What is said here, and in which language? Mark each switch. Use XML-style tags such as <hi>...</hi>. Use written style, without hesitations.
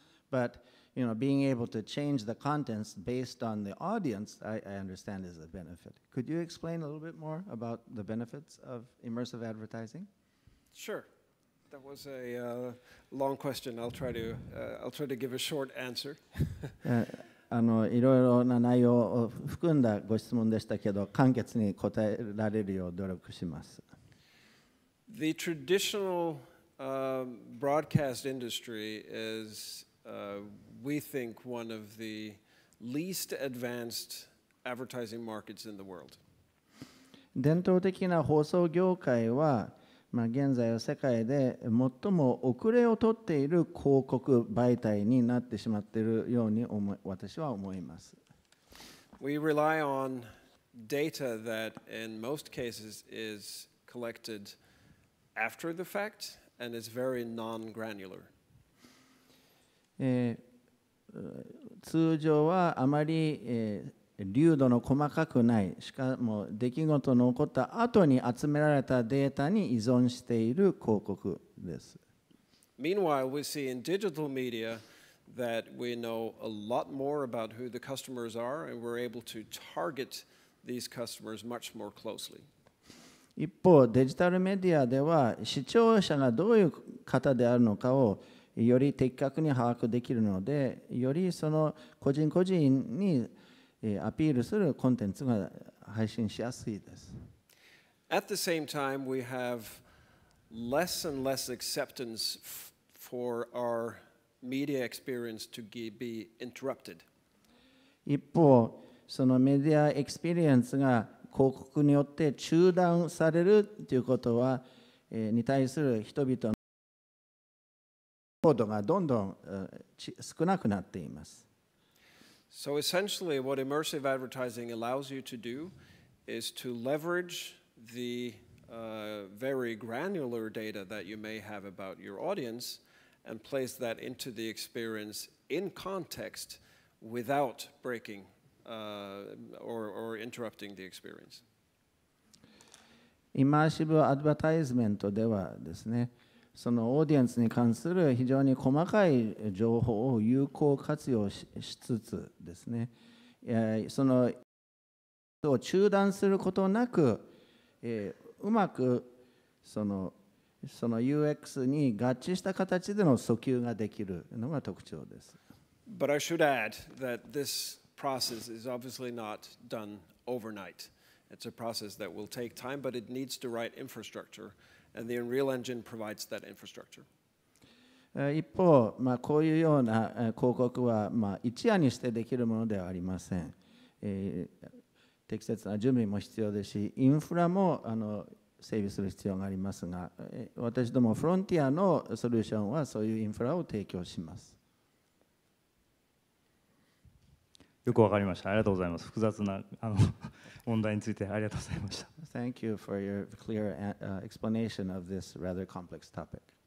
<en>But being able to change the contents based on the audience, I understand is a benefit. Could you explain a little bit more about the benefits of immersive advertising? Sure. That was a long question. I'll try to give a short answer.</en> <ja>いろいろな内容を含んだご質問でしたけど、簡潔に答えられるよう努力します。</ja> <en>The traditional broadcast industry is, we think, one of the least advanced advertising markets in the world.</en> <ja>伝統的な放送業界は、現在は世界で最も遅れをとっている広告媒体になってしまっているように私は思います。</ja> <en>We rely on data that in most cases is collected after the fact and is very non-granular.</en> <ja>通常はあまり、流度の細かくない、しかも出来事の起こった後に集められたデータに依存している広告です。</ja> <en>Meanwhile, we see in digital media that we know a lot more about who the customers are, and we're able to target these customers much more closely.</en> <ja>一方、デジタルメディアでは視聴者がどういう方であるのかをより的確に把握できるので、よりその個人個人にアピールするコンテンツが配信しやすいです。</ja> <en>At the same time, we have less and less acceptance for our media experience to be interrupted.</en> <ja>一方、そのメディアエクスペリエンスが広告によって中断されるということは、に対する人々の行動がどんどん少なくなっています。</ja> <en>So essentially, what immersive advertising allows you to do is to leverage the very granular data that you may have about your audience and place that into the experience in context without breaking or interrupting the experience.</en> <ja>イマーシブアドバタイズメントではですね、そのオーディエンスに関する非常に細かい情報を有効活用 しつつですね、そのを中断することなく、うまくその UX に合致した形での訴求ができるのが特徴です。</ja> <en>But I should add that this process is obviously not done overnight. It's a process that will take time, but it needs the right infrastructure, and the Unreal Engine provides that infrastructure.</en> <ja>一方、こういうような広告は一夜にしてできるものではありません。適切な準備も必要ですし、インフラも整備する必要がありますが、私どもフロンティアのソリューションはそういうインフラを提供します。よくわかりました。ありがとうございます。複雑な問題についてありがとうございました。</ja> <en>Thank you for your clear explanation of this rather complex topic.</en>